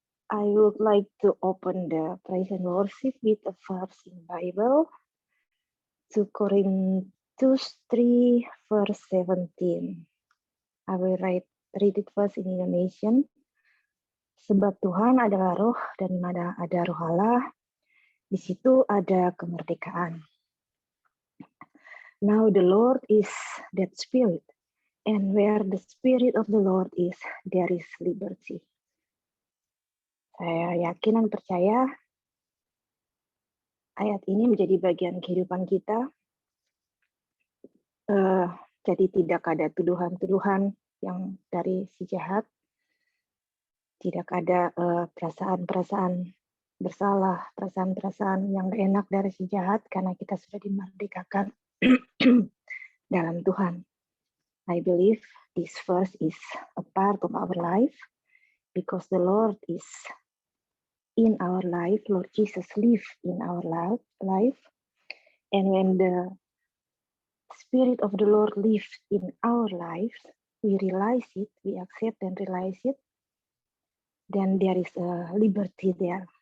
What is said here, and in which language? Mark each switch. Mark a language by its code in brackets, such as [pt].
[en] I would like to open the praise and worship with a verse in Bible, 2 Corinthians 3 verse 17. I will read it first in Indonesian. [id] Sebab Tuhan adalah roh dan di mana ada roh Allah, di situ ada kemerdekaan. [en] Now the Lord is that Spirit, and where the Spirit of the Lord is, there is liberty. [id] Saya yakin dan percaya ayat ini menjadi bagian kehidupan kita. Jadi tidak ada tuduhan-tuduhan yang dari si jahat, tidak ada perasaan-perasaan bersalah, perasaan-perasaan yang enak dari si jahat, karena kita sudah dimerdekakan dalam Tuhan. [en] I believe this verse is a part of our life because the Lord is in our life, Lord Jesus lives in our life, and when the Spirit of the Lord lives in our lives, we realize it, we accept and realize it, then there is a liberty there.